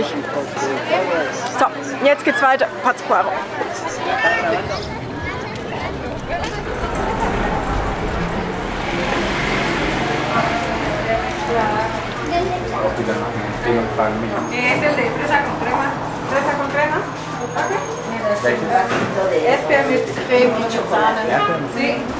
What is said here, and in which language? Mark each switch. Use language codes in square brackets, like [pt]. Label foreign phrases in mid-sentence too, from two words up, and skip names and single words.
[de] So, jetzt geht's weiter, Pátzcuaro. [es] Es el de fresa con crema. ¿Fresa con crema? [de] Erdbeer mit Creme und Sahne. [es] Sí.